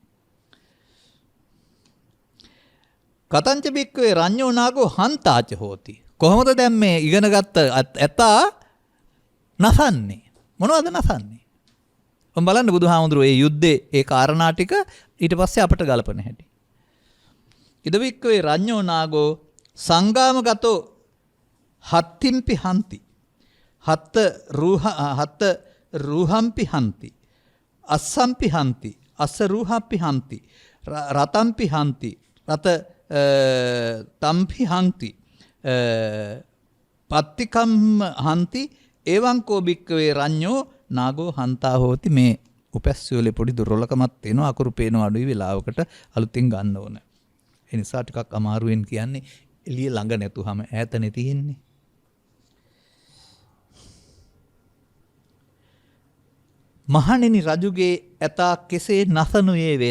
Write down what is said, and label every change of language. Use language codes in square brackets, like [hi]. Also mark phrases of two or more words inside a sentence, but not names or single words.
[pi] කතංච බික්කවේ රඤ්ඤෝ නාගෝ හන්තාච හෝති. [si] කොහොමද දැන් මේ ඉගෙන ගත්ත ඇතා නසන්නේ? මොනවද නසන්නේ? ඔබ බලන්න බුදුහාමුදුරුවෝ මේ යුද්ධේ ඒ කාරණා ටික ඊට පස්සේ අපට ගලපන හැටි. [pi] ඉදවික්කවේ රඤ්ඤෝ නාගෝ සංගාමගතෝ හත්තිම්පි හන්ති. හත්ත රූහම්පි හන්ති අස්සම්පි හන්ති අස්ස රූහම්පි හන්ති රතම්පි හන්ති රත තම්පි හන්ති පත්තිකම් හන්ති එවං කෝ භික්කවේ රඤ්ඤෝ නාගෝ හන්තා හෝති. [si] මේ උපැස්සියෝලේ පොඩි දුර්වලකමක් තියෙනවා. අකුරු පේනවා අඩුයි වෙලාවකට අලුතින් ගන්න ඕන. ඒ නිසා ටිකක් අමාරුවෙන් කියන්නේ එළිය ළඟ නැතුවම ඈතනේ තියෙන්නේ. මහණෙනි රජුගේ ඇතා කෙසේ නසනුයේ වේද.